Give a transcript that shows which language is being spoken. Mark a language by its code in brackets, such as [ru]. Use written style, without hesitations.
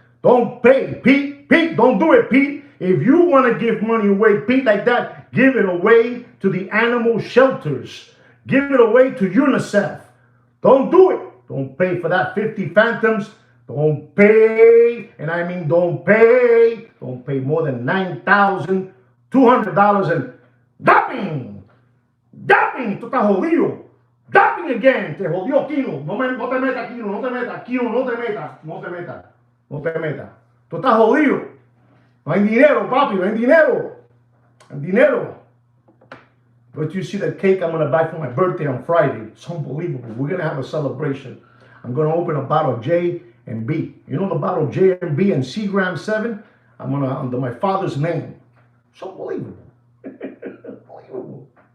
[en] Don't pay, Pete. Pete, don't do it, Pete. If you want to give money away, Pete, like that, give it away to the animal shelters. Give it away to UNICEF. Don't do it. Don't pay for that 50 phantoms. Don't pay, and I mean don't pay. Don't pay more than $9,200 and dumping. Dumping, [es] tú estás jodido. [en] Dumping again, [es] te jodió Kino. No te metas, Kino, no te metas, Kino, no te metas, no te metas, no te metas. Tú estás jodido. No hay dinero, papi, no hay dinero. No hay dinero. [en] But you see the cake I'm going to buy for my birthday on Friday. It's unbelievable. We're going to have a celebration. I'm going to open a bottle of J and B. You know the bottle of J and B and Seagram 7? I'm going to, under my father's name. It's unbelievable. Unbelievable.